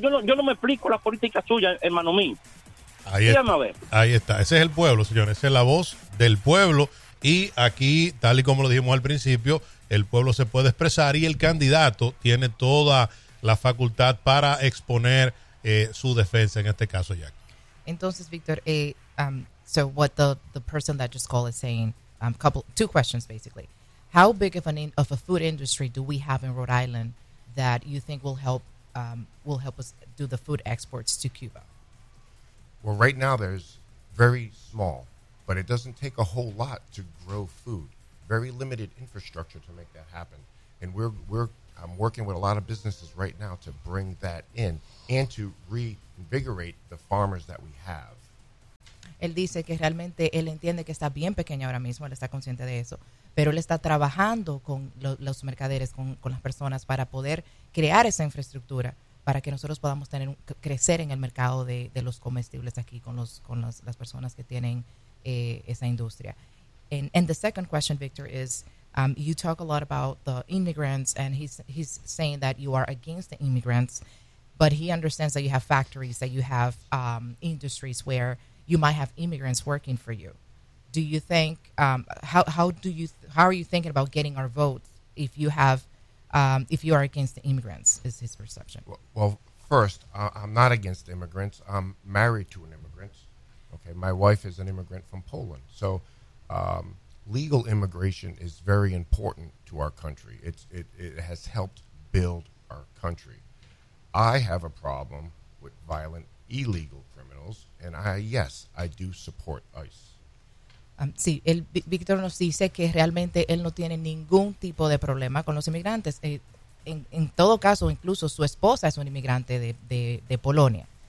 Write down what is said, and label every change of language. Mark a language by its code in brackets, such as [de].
[es] Yo no me explico la política suya, hermano mío. Ahí está, ahí está. Ese es el pueblo, señores. Esa es la voz del pueblo. Y aquí, tal y como lo dijimos al principio, el pueblo se puede expresar y el candidato tiene toda la facultad para exponer su defensa, en este caso, Jack. [en] Entonces, Víctor, so what the person that just called is saying, two questions, basically. How big of a food industry do we have in Rhode Island that you think will help us do the food exports to Cuba? Well, right now there's very small, but it doesn't take a whole lot to grow food. Very limited infrastructure to make that happen. And I'm working with a lot of businesses right now to bring that in and to reinvigorate the farmers that we have. [es] Él dice que realmente él entiende que está bien pequeño ahora mismo, él está consciente de eso, pero él está trabajando con los mercaderes, con las personas para poder crear esa infraestructura, para que nosotros podamos crecer en el mercado de los comestibles aquí con las personas que tienen esa industria. [en] And the second question, Victor, is you talk a lot about the immigrants, and he's saying that you are against the immigrants, but he understands that you have factories, that you have industries where you might have immigrants working for you. Do you think how are you thinking about getting our votes if you have if you are against the immigrants, is his perception. Well first, I'm not against immigrants. I'm married to an immigrant. Okay, my wife is an immigrant from Poland. So legal immigration is very important to our country. It has helped build our country. I have a problem with violent illegal criminals. criminals, and I, yes, I do support ICE. [es] Sí, el Víctor nos dice que realmente él no tiene ningún tipo de problema con los inmigrantes. En todo caso, incluso su esposa es un inmigrante de Polonia.